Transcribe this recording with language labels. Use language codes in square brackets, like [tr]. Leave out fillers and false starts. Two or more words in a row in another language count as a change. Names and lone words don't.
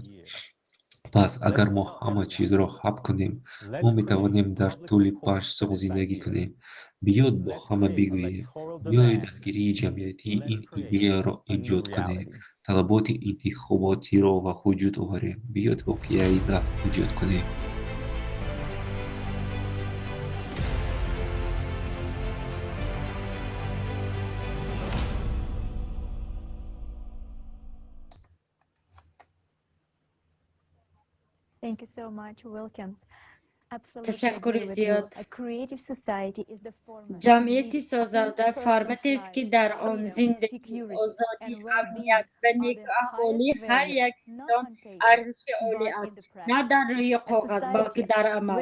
[tg] Пас агар мо ҳама чизро ҳаб кунем, мо метавонем дар тӯли 5 сол зиндагӣ кунем. Биёд бо ҳама бигӯем. Биёед дастгирии ҷамъиятии ин идеяро эҷод кунем. Талаботи интихоботиро ба вуҷуд оварем. Биёд воқеаи нав эҷод кунем. [en] Thank you so much, Wilkins. [tg] Ташаккури зиёд. ҷамъияти созанда форматест, ки дар он зиндагӣ, озодӣ, амният ва некуаҳволии ҳар як инсон арзиши олӣ аст, на дар рӯи коғаз, балки дар амал.